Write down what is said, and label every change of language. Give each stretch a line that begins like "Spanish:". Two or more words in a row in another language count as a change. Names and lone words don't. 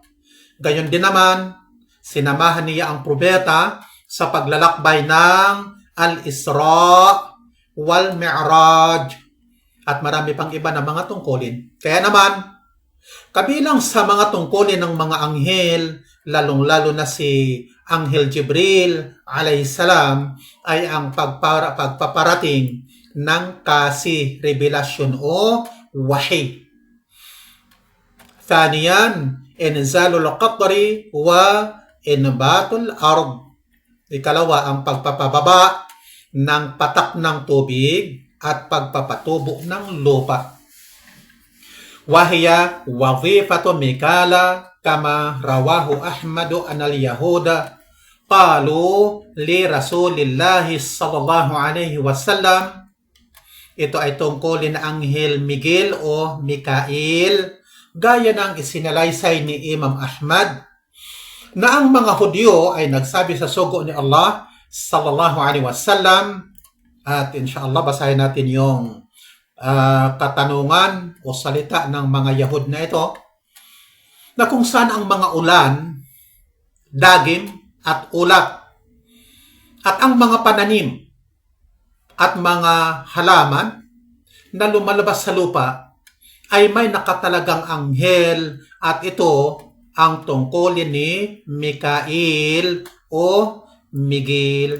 Filipino: Gayon din naman, sinamahan niya ang propeta sa paglalakbay ng Al-Isra wal Mi'raj at marami pang iba na mga tungkulin. Kaya naman, kabilang sa mga tungkulin ng mga anghel, lalong-lalo na si Anghel Jibril alayhisalam, ay ang pagpaparating ng kasi, revelasyon o wahi.
Arabic: ثانيا إنزال القطر وإنبات الأرض.
Filipino: Ikalawa, ang pagpapababa ng patak ng tubig at pagpapatubo ng lupa.
Arabic: وهي وظيفة ميكائيل كما رواه أحمد أن اليهود قالوا لرسول الله صلى الله عليه وسلم.
Filipino: Ito ay tungkulin na Anghel Miguel o Mikail, gaya ng isinalaysay ni Imam Ahmad na ang mga Hudyo ay nagsabi sa sugo ni Allah
Arabic: صلى الله عليه وسلم.
Filipino: At inshallah basahin natin yung katanungan o salita ng mga Yahud na ito, na kung saan ang mga ulan, dagim at ulat at ang mga pananim at mga halaman na lumalabas sa lupa ay may nakatalagang anghel, at ito ang tungkulin ni Mikail o Miguel.